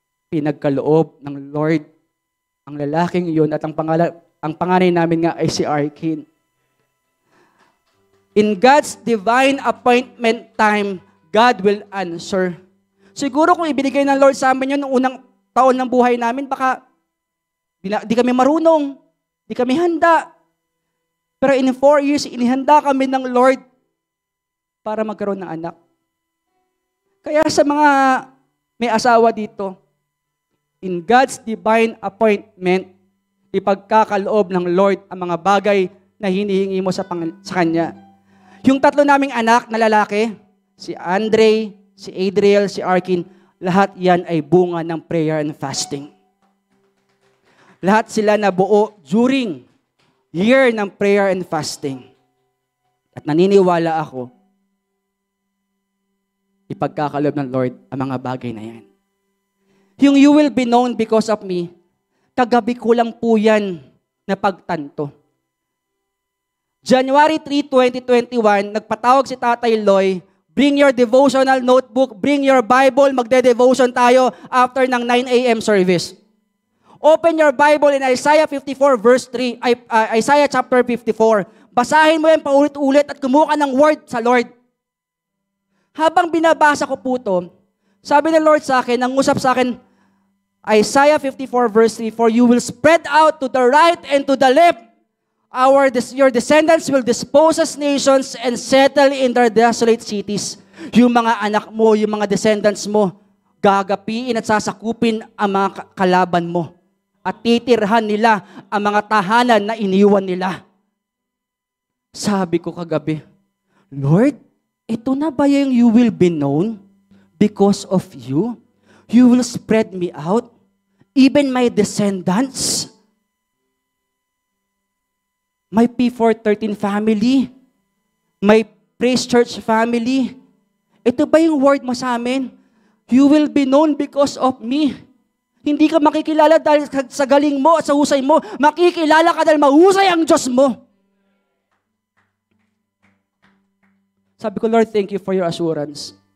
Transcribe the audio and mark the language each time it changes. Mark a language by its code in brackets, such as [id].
[tl] Pinagkaloob ng Lord ang lalaking iyon at ang panganay namin nga ay si Arkin. [en] In God's divine appointment time, God will answer. [tl] Siguro kung ibinigay ng Lord sa amin yun noong unang taon ng buhay namin, baka di kami marunong, di kami handa. Pero [en] in 4 years, [tl] inihanda kami ng Lord para magkaroon ng anak. Kaya sa mga may asawa dito, [en] in God's divine appointment, [tl] ipagkakaloob ng Lord ang mga bagay na hinihingi mo sa Kanya. Yung tatlo naming anak na lalaki, si Andre, si Adriel, si Arkin, lahat yan ay bunga ng [en] prayer and fasting. [tl] Lahat sila nabuo during year ng [en] prayer and fasting. [tl] At naniniwala ako, ipagkakaloob ng Lord ang mga bagay na yan. Yung [en] you will be known because of me, [tl] kagabi ko lang po yan na pagtanto. [en] January 3, 2021, [tl] nagpatawag si Tatay Loy, [en] bring your devotional notebook, bring your Bible, [tl] magde-devotion tayo after ng [en] 9 a.m. service. Open your Bible in Isaiah 54 verse 3, Isaiah chapter 54. [tl] Basahin mo yan paulit-ulit at kumuha ka ng word sa Lord. Habang binabasa ko po ito, sabi ng Lord sa akin, nangusap sa akin, Isaiah 54 verse 3, [en] for you will spread out to the right and to the left. Your descendants will dispose as nations and settle in their desolate cities. [tl] Yung mga anak mo, yung mga descendants mo, gagapiin at sasakupin ang mga kalaban mo. At titirhan nila ang mga tahanan na iniwan nila. Sabi ko kagabi, Lord, ito na ba yung [en] you will be known because of you? You will spread me out, even my descendants, my P413 family, my Praise Church family. [tl] Ito ba yung word mo sa amin? [en] You will be known because of me. [tl] Hindi ka makikilala dahil sa galing mo at sa husay mo. Makikilala ka dahil mahusay ang Diyos mo. Sabi ko, [en] Lord, thank you for your assurance.